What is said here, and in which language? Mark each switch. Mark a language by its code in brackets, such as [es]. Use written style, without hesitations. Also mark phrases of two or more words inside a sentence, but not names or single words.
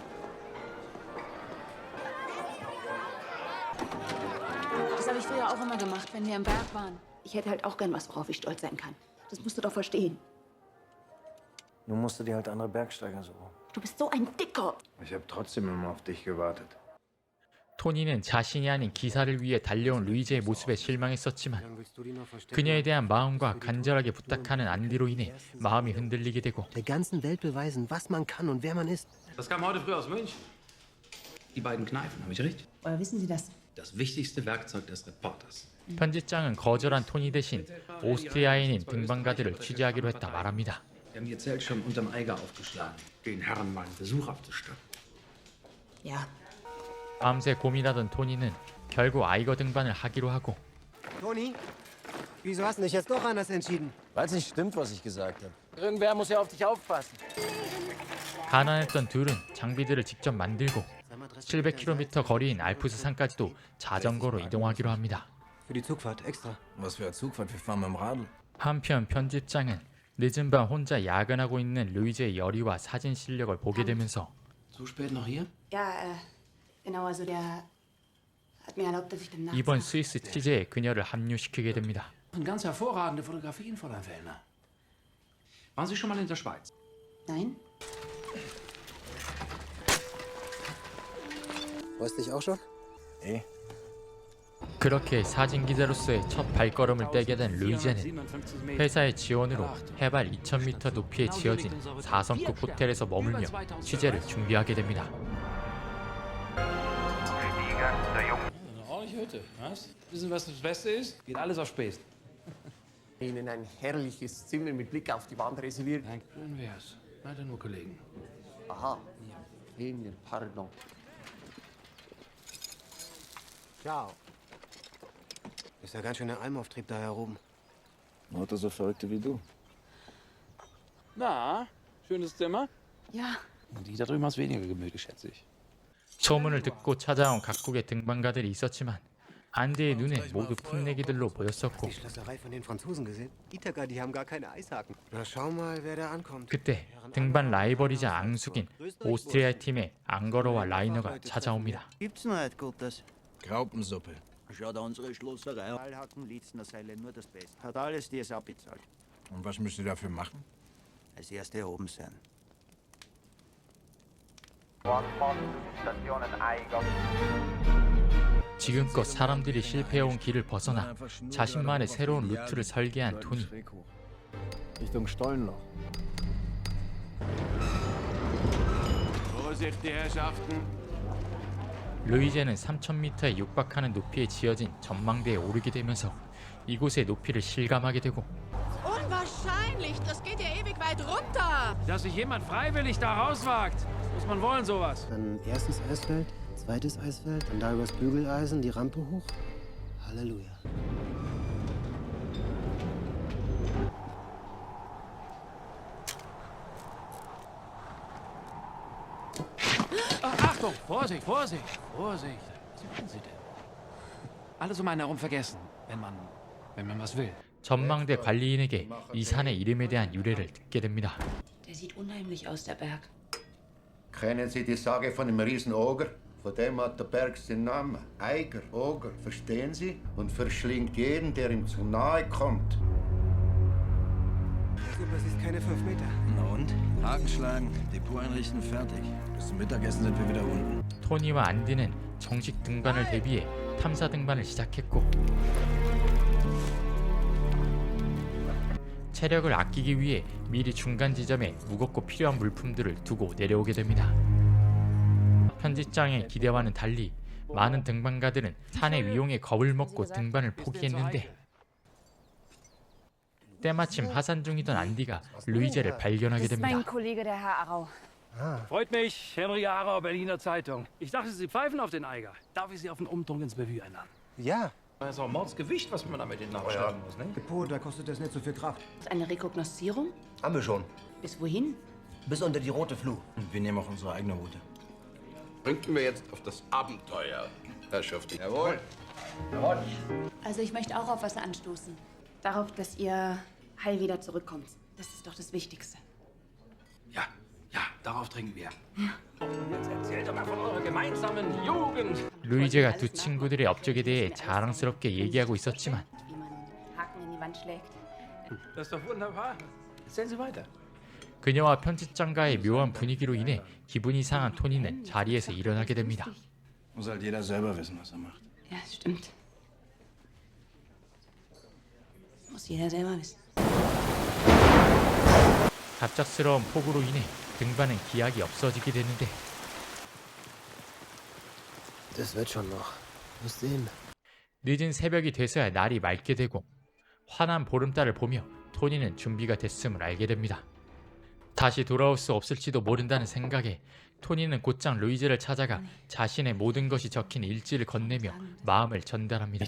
[de] Das habe ich früher auch immer gemacht, wenn wir im Berg waren. Ich hätte halt auch gern was, worauf ich stolz sein kann. Das musst du doch verstehen. Nun musst du dir halt andere Bergsteiger suchen. Du bist so ein Dicker. Ich habe trotzdem immer auf dich gewartet. [ko] 토니는 자신이 아닌 기사를 위해 달려온 루이제의 모습에 실망했었지만 [de] Willst du die noch verstecken? [ko] 그녀에 대한 마음과 간절하게 부탁하는 안디로 인해 마음이 흔들리게 되고 [de] Der ganzen Welt beweisen, was man kann und wer man ist. Das kam heute früh aus München. Die beiden Kneifen, habe ich recht? Woher wissen Sie das? Das wichtigste Werkzeug des Reporters. [ko] 편집장은 거절한 토니 대신 오스트리아에 있는 등반가들을 취재하기로 했다 말합니다. [de] Wir haben ihr Zelt schon unterm Eiger aufgeschlagen. Den Herren mal einen Besuch abzustatten. Ja. [ko] 밤새 고민하던 토니는 결국 아이거 등반을 하기로 하고 [de] Toni, wieso hast du dich jetzt doch anders entschieden? Weil es nicht stimmt, was ich gesagt habe. Irgendwer muss ja auf dich aufpassen. [ko] 가난했던 둘은 장비들을 직접 만들고 700km 거리인 알프스 산까지도 자전거로 이동하기로 합니다. [de] Für die Zugfahrt extra. Was für eine Zugfahrt, wir fahren mit dem Radl. [ko] 한편 편집장은 늦은 밤 혼자 야근하고 있는 루이즈의 열의와 사진 실력을 보게 되면서 [de] So spät noch hier? Ja, genau, also der hat mir erlaubt, dass ich dann nachts... [ko] 이번 스위스 취재에 그녀를 합류시키게 됩니다. [de] Ganz hervorragende Fotografien, Fräulein Fellner. Waren Sie schon mal in der Schweiz? Nein? Freust dich auch schon? Eh? [ko] 그렇게 사진기자로서의 첫 발걸음을 떼게 된 루이제는 회사의 지원으로 해발 2000m 높이에 지어진 4성급 호텔에서 머물며 취재를 준비하게 됩니다. [de] Eine ordentliche Hütte, was? Wissen, was das Beste ist? Geht alles auf Spesen. Ihnen ein herrliches Zimmer mit Blick auf die Wand reserviert. Danke. Schön wär's. Leider nur Kollegen. Aha. Emil, pardon. Ciao. Ist ja ganz schön der Almauftrieb da herum. Lauter so Verrückte wie du. Na, schönes Zimmer? Ja. Die da drüben hat's weniger gemütlich, schätze ich. [ko] 소문을 듣고 찾아온 각국의 등반가들이 있었지만 안디의 눈에 모두 풋내기들로 보였었고 [de] Die Schlosserei von den Franzosen gesehen? Ithaka, die haben gar keine Eishaken. Na schau mal, wer da ankommt. [ko] 그때 등반 라이벌이자 앙숙인 오스트리아 팀의 앙거로와 라이너가 찾아옵니다. [de] Gibt's noch etwas Gutes? Graupensuppe. Schaut unsere Schlosserei. Ballhaken, Litzner Seile, nur das Beste. Hat alles die es abbezahlt. Und was müsst ihr dafür machen? Als erste erhoben sein. [ko] 지금껏 사람들이 실패해온 길을 벗어나 자신만의 새로운 루트를 설계한 토니. [de] Richtung Stollenloch. Vorsicht, die Herrschaften. [ko] 루이제는 3000m에 육박하는 높이에 지어진 전망대에 오르게 되면서 이곳의 높이를 실감하게 되고 [de] Unwahrscheinlich! Das geht ja ewig weit runter! Dass sich jemand freiwillig da rauswagt, muss man wollen, sowas. Dann erstes Eisfeld, zweites Eisfeld, dann da übers Bügeleisen, die Rampe hoch. Halleluja. Achtung! Vorsicht, Vorsicht, Vorsicht. Was machen Sie denn? Alles um einen herum vergessen, wenn man was will. [ko] 전망대 관리인에게 이 산의 이름에 대한 유래를 듣게 됩니다. [de] Der sieht unheimlich aus, der Berg. Kennen Sie die Sage von dem Riesenoger? Von dem hat der Berg seinen Namen. Eiger, Oger, verstehen Sie? Und verschlingt jeden, der ihm zu nahe kommt. Super, es ist keine 5 Meter. Na und? Haken schlagen, Depot einrichten, fertig. Bis zum Mittagessen sind wir wieder unten. [ko] 토니와 안디는 정식 등반을 대비해 탐사 등반을 시작했고 체력을 아끼기 위해 미리 중간 지점에 무겁고 필요한 물품들을 두고 내려오게 됩니다. 편집장의 기대와는 달리 많은 등반가들은 산의 위용에 겁을 먹고 등반을 포기했는데 때마침 하산 중이던 안디가 루이제를 발견하게 됩니다. [de] Kollege, der Herr Arau. Freut mich, Henry Arau, Berliner Zeitung. Ich dachte, Sie pfeifen auf den Eiger. Darf ich Sie auf den Umtrunk ins Bevue einladen? Ja. Das ist auch Mordsgewicht, was man damit hinten aufstellen muss, ne? Depot, da kostet das nicht so viel Kraft. Eine Rekognoszierung? Haben wir schon. Bis wohin? Bis unter die rote Fluh. Und wir nehmen auch unsere eigene Route. Bringt wir jetzt auf das Abenteuer, Herrschaften. Jawohl. Also ich möchte auch auf was anstoßen. Darauf, dass ihr heil wieder zurückkommt. Das ist doch das Wichtigste. Ja, darauf trinken wir. Und jetzt erzählt doch mal von eurer gemeinsamen Jugend. [ko] 루이제가 두 친구들의 업적에 대해 자랑스럽게 얘기하고 있었지만 [de] Wie man Haken in die Wand schlägt. Das ist doch wunderbar. Erzählen Sie weiter. [ko] 그녀와 편집장과의 묘한 분위기로 인해 기분이 상한 토니는 자리에서 일어나게 됩니다. [de] Muss halt jeder selber wissen, was er macht. Ja, stimmt. Muss jeder selber wissen. [ko] 갑작스러운 폭우로 인해 등반은 기약이 없어지게 되는데 [de] Das wird schon noch. Muss sehen. [ko] 늦은 새벽이 돼서야 날이 맑게 되고 환한 보름달을 보며 토니는 준비가 됐음을 알게 됩니다. 다시 돌아올 수 없을지도 모른다는 생각에 토니는 곧장 루이즈를 찾아가 자신의 모든 것이 적힌 일지를 건네며 마음을 전달합니다.